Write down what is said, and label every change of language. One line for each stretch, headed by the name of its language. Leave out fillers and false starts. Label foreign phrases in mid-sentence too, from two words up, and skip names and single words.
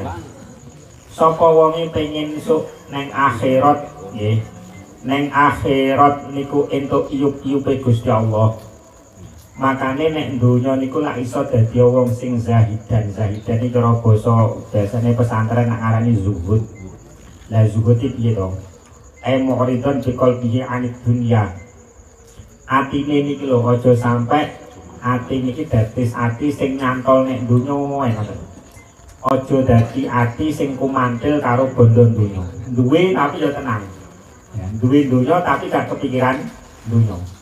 Javanese: Sapa wonge pengin esuk neng akhirat nggih. Neng akhirat niku entuk iyup-iyupe Gusti Allah. Makane nek donya niku lak iso dadi wong sing zahidan. Zahidan iki cara basa biasane pesantren nak ngarani zuhud. Lah zuhud iki piye to?
Arabic: معرض بقلبه عن الدنيا.
Javanese: Atine niki lho aja sampe ati niki dados ati sing nyantol nek donya ngoten. aja dadi ati sing kumantil karo bondo donya. Duwe tapi ya tenang. Ya, duwe donya tapi gak kepikiran donya.